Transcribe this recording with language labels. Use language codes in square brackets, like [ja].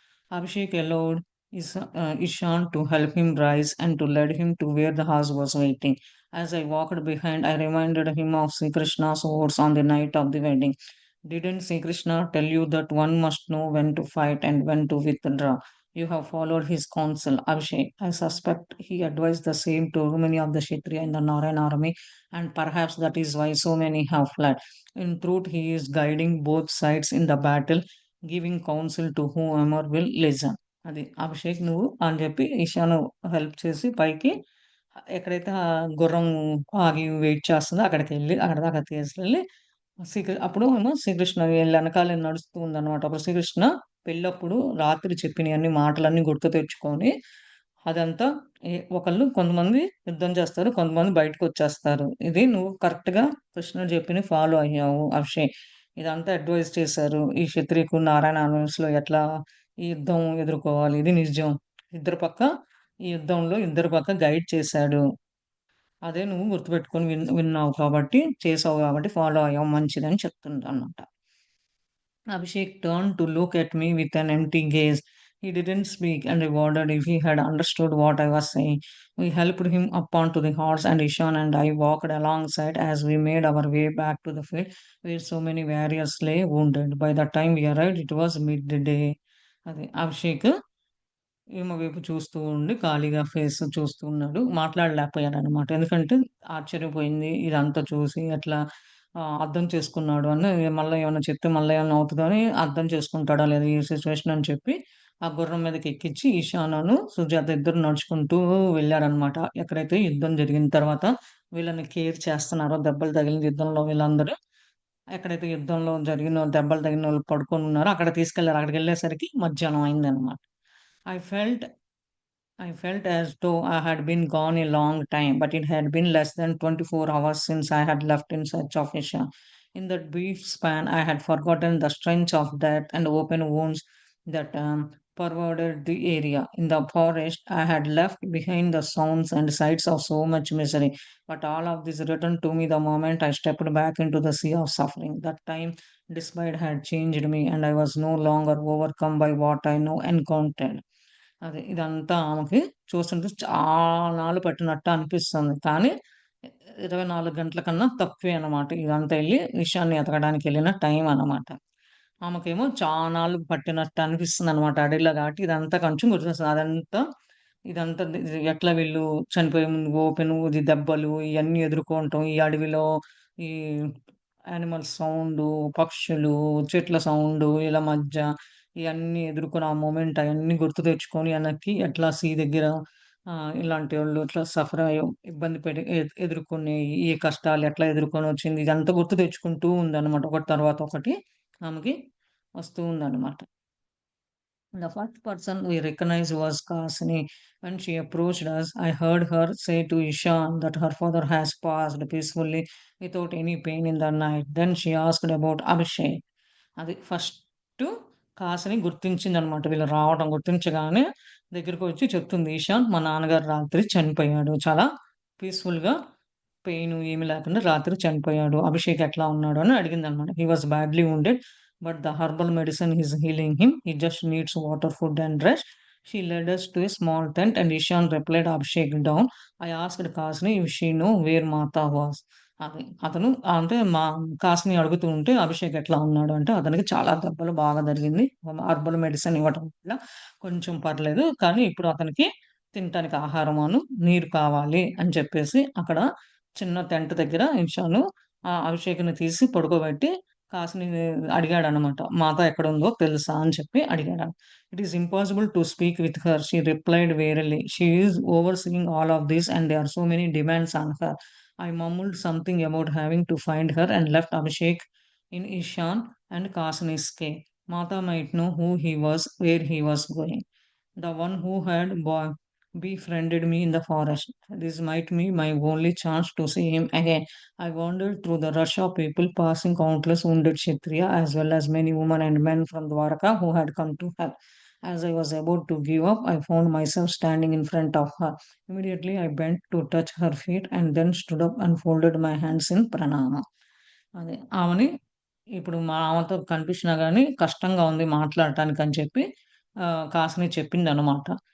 [en] Abhishek allowed Ishan to help him rise and to lead him to where the horse was waiting. As I walked behind, I reminded him of Sri Krishna's words on the night of the wedding. "Didn't Sri Krishna tell you that one must know when to fight and when to withdraw? You have followed his counsel, Abhishek. I suspect he advised the same to many of the Kshatriya in the Narayan army, and perhaps that is why so many have fled. In truth, he is guiding both sides in the battle, giving counsel to whoever will listen." [te] అది. "అభిషేక్, నువ్వు" అని చెప్పి ఇషాను help చేసి పైకి ఎక్కడైతే గుర్రం ఆగి wait చేస్తుందో అక్కడి దాకా తీసుకెళ్ళి అప్పుడు ఏమో శ్రీకృష్ణ వీళ్ళ ఎనకాలే నడుస్తూ ఉందనమాట. అప్పుడు శ్రీకృష్ణ పెళ్ళప్పుడు రాత్రి చెప్పినయన్ని మాటలన్నీ గుర్తు తెచ్చుకొని అదంతా కొంతమంది యుద్ధం చేస్తారు. కొంతమంది బయటకొచ్చేస్తారు. ఇది నువ్వు కరెక్ట్‌గా కృష్ణుడు చెప్పినయి ఫాలో అయ్యావు అభిషేక్. ఇదంతా అడ్వైస్ చేశారు. ఈ క్షత్రియకు నారాయణ ఆర్మీస్‌లో ఎట్లా ఈ యుద్ధం ఎదుర్కోవాలి. ఇది నిజం. ఇద్దరు పక్క ఈ యుద్ధంలో ఇద్దరు పక్క గైడ్ చేశాడు. అదే నువ్వు గుర్తుపెట్టుకొని విన్నావు కాబట్టి, చేసావు కాబట్టి ఫాలో అయ్యావు మంచిదని చెప్తుందనమాట. [en] Abhishek turned to look at me with an empty gaze. He didn't speak, and I wondered if he had understood what I was saying. We helped him up onto the horse, and Ishan and I walked alongside as we made our way back to the field where so many warriors lay wounded. By the time we arrived, it was midday. [te] అది అభిషేక్ ఈమె వైపు చూస్తూ ఉండి ఖాళీగా face చూస్తూ ఉన్నాడు. మాట్లాడలేకపోయాడనమాట. ఎందుకంటే ఆశ్చర్యపోయింది. ఇదంతా చూసి ఎట్లా అర్థం చేసుకున్నాడు అని మళ్ళా ఏమన్నా చెప్తే మళ్ళా ఏమన్నా అవుతదో అని అర్థం చేసుకుంటాడా లేదా ఈ సిట్యుయేషన్ అని చెప్పి ఆ గుర్రం మీదకి ఎక్కించి ఈశానను, సుజాత ఇద్దరు నడుచుకుంటూ వెళ్లారనమాట. ఎక్కడైతే యుద్ధం జరిగిన తర్వాత వీళ్ళని కేర్ చేస్తున్నారో దెబ్బలు తగిలిన యుద్ధంలో వీళ్ళందరూ ఎక్కడైతే యుద్ధంలో దెబ్బలు తగిలినోళ్ళు పడుకొనున్నారో అక్కడ తీసుకెళ్లారు. అక్కడికెళ్ళేసరికి మధ్యాహ్నం అయిందనమాట. [en] I felt I felt as though I had been gone a long time, but it had been less than 24 hours since I had left in search of Isha. In that brief span, I had forgotten the stench of death and open wounds that pervaded the area. In the forest, I had left behind the sounds and sights of so much misery, but all of this returned to me the moment I stepped back into the sea of suffering. That time, despite had changed me, and I was no longer overcome by what I now encountered. [te] అదే. ఇదంతా ఆమెకి చూస్తుంటే చాలాళ్ళు పట్టినట్టు అనిపిస్తుంది. కానీ 24 గంటల కన్నా తక్కువే అన్నమాట. ఇదంతా ఎళ్లి విషయాన్ని ఎతకడానికెళ్ళిన టైం అన్నమాట. ఆమెకేమో చానాళ్ళు పట్టినట్టు అనిపిస్తుందన్నమాట అడవిలో కాబట్టి ఇదంతా కొంచెం గుర్తొస్తుంది. ఇదంతా ఎట్లా వీళ్ళు చనిపోయే ముందు ఓపెను, ఇది దెబ్బలు ఇయన్నీ ఎదుర్కోవటం, ఈ అడవిలో ఈ యానిమల్స్ సౌండు, పక్షులు, చెట్ల సౌండు ఇలా మధ్య ఇయన్నీ ఎదుర్కొని ఆ మొమెంట్ అయన్నీ గుర్తు తెచ్చుకొని ఎనక్కి ఎట్లా సీ దగ్గర ఇలాంటోళ్ళు ఇట్లా సఫర్ అయ్యో ఇబ్బంది పడి ఎదుర్కొనే ఈ కష్టాలు ఎట్లా ఎదుర్కొనొచ్చింది ఇదంతా గుర్తు తెచ్చుకుంటూ ఉందన్నమాట. ఒకటి తర్వాత ఒకటి ఆమెకి వస్తూ ఉందన్నమాట. [en] The first person we recognized was Kasini. When she approached us, I heard her say to Ishan that her father has passed peacefully without any pain in the night. Then she asked about Abhishek. [te] అది first కాసిని గుర్తించిందనమాట. వీళ్ళు రావడం గుర్తించగానే దగ్గరకొచ్చి చెప్తుంది. "ఈశాన్ మా నాన్నగారు రాత్రి చనిపోయాడు. చాలా పీస్‌ఫుల్‌గా పెయిను ఏమి లేకుండా రాత్రి చనిపోయాడు. అభిషేక్ ఎట్లా ఉన్నాడు?" అని అడిగిందనమాట. [en] "He was badly wounded but the herbal medicine is healing him. He just needs water, food, and rest." She led us to a small tent, and Ishan replied, "Abhishek down." I asked Kasni if she know where Mata was. [te] అది. అతను అంటే కాస్ట్‌ని అడుగుతూ ఉంటే, "అభిషేక్ ఎట్లా ఉన్నాడు?" అంటే, "అతనికి చాలా దెబ్బలు బాగా తగిలింది. హెర్బల్ మెడిసిన్ ఇవ్వటం వల్ల కొంచెం పర్లేదు. కానీ ఇప్పుడు అతనికి తినటానికి ఆహారమును, నీరు కావాలి" అని చెప్పేసి అక్కడ చిన్న టెంట్ దగ్గర ఇషాను అభిషేక్‌ని తీసి పడుకోబెట్టి కాసిని అడిగాడనమాట. "మాత ఎక్కడుందో తెలుసా?" అని చెప్పి అడిగాడు. [en] "It is impossible to speak with her," she replied wearily. "She is overseeing all of this and there are so many demands on her." I mumbled something about having to find her and left Abhishek in Ishan and Kasini's care. Mata might know who he was, where he was going. The one who had befriended me in the forest. This might be my only chance to see him again. I wandered through the rush of people, passing countless wounded Kshatriya as well as many women and men from Dwaraka who had come to help. As I was about to give up, I found myself standing in front of her. Immediately, I bent to touch her feet and then stood up and folded my hands in pranama. [te] అదే ఆమెని ఇప్పుడు ఆమెతో కనిపించినా గాని కష్టంగా ఉంది మాట్లాడటానికని చెప్పి కాసిని చెప్పిందనమాట.